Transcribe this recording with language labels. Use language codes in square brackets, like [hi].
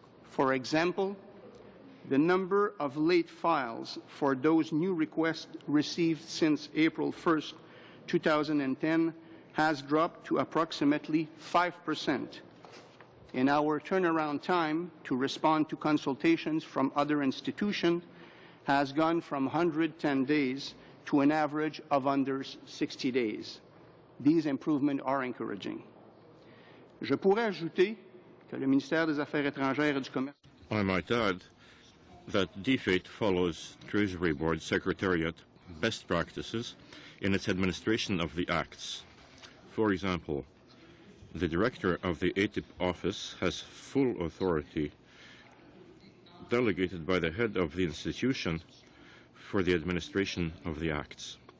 [en] For example, the number of late files for those new requests received since April 1st, 2010 has dropped to approximately 5%. And our turnaround time to respond to consultations from other institutions has gone from 110 days to an average of under 60 days. These improvements are encouraging. [fr] Je pourrais ajouter que le ministère des Affaires étrangères et du Commerce. [en] I might add that DFATE follows Treasury Board Secretariat best practices in its administration of the acts. For example, the director of the ATIP office has full authority delegated by the head of the institution for the administration of the acts.